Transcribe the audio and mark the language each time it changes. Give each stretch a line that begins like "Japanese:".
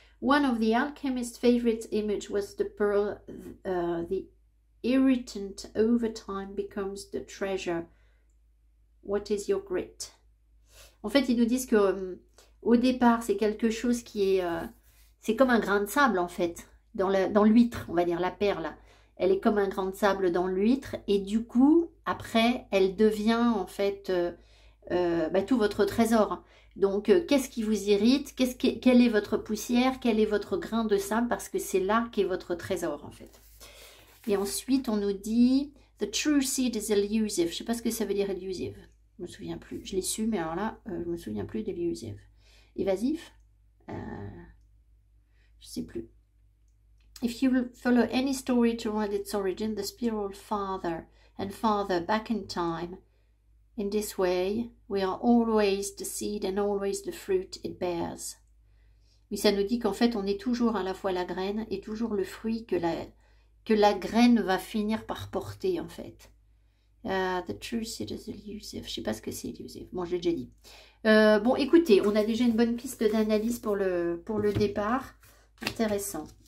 English: One of the alchemist's favorite image was the pearl. The irritant over time becomes the treasure. What is your grit?
French: En fait, ils nous disent que au départ, c'est quelque chose qui est... c'est comme un grain de sable, en fait, dans l'huître, on va dire, la perle. Elle est comme un grain de sable dans l'huître et du coup, après, elle devient en fait tout votre trésor. Donc, qu'est-ce qui vous irrite? Quelle est votre poussière? Quel est votre grain de sable? Parce que c'est là qu'est votre trésor en fait. Et ensuite, on nous dit «
English: The true seed is elusive
French: ». Je ne sais pas ce que ça veut dire elusive. Je ne me souviens plus. Je l'ai su, mais alors là, je ne me souviens plus d'elusive. Évasif? Je ne sais plus.
English: If you follow any story toward its origin, the spiral farther and farther back in time, In this way, we are always the seed and always the fruit it bears.
French: Oui, ça nous dit qu'en fait, on est toujours à la fois la graine et toujours le fruit que la graine va finir par porter, en fait.
English: The truth is elusive.
French: Je ne sais pas ce que c'est elusive. Bon, je l'ai déjà dit. Bon, écoutez, on a déjà une bonne piste d'analyse pour le départ. Intéressant.